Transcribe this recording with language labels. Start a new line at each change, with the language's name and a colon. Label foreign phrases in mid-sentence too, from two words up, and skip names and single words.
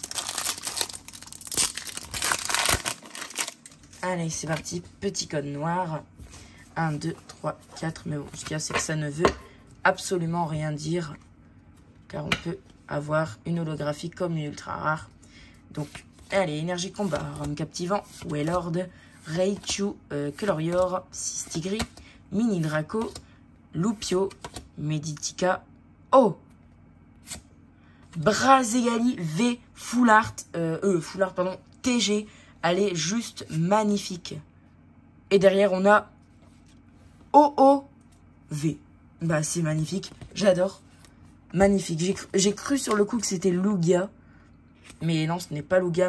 French: Allez, c'est parti. Petit code noir. 1, 2, 3, 4. Mais bon, ce qu'il y a, c'est que ça ne veut absolument rien dire. Car on peut avoir une holographie comme une ultra rare. Donc, allez, énergie combat. Rome captivant. Wailord. Raichu. Quelorior. Sistigri. Mini Draco. Lupio. Meditica. Oh! Brazegali V Full Art. Full Art, pardon. TG. Elle est juste magnifique. Et derrière, on a OOV. Bah, c'est magnifique. J'adore. Magnifique. J'ai cru sur le coup que c'était Lugia. Mais non, ce n'est pas Lugia.